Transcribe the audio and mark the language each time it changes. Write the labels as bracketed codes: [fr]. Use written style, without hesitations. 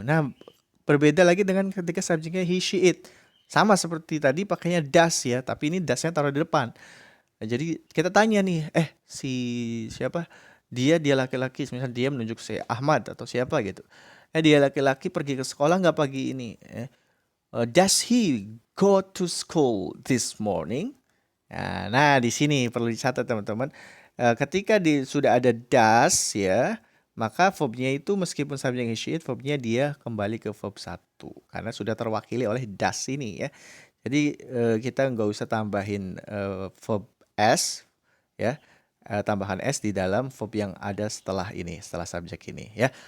[id] Nah, berbeda lagi dengan ketika subjeknya he, she, it. Sama seperti tadi pakainya does ya, tapi ini does-nya taruh di depan. Nah, jadi kita tanya nih, si siapa? Dia laki-laki, misalnya dia menunjuk saya Ahmad atau siapa gitu. Dia laki-laki pergi ke sekolah nggak pagi ini? [en] Does he go to school this morning? [id] Nah, di sini perlu dicatat teman-teman. Ketika sudah ada does ya, maka verbnya itu meskipun subjek he, she, it, verbnya dia kembali ke verb 1 karena sudah terwakili oleh does ini ya. Jadi kita nggak usah tambahin verb s ya, tambahan s di dalam verb yang ada setelah subjek ini ya.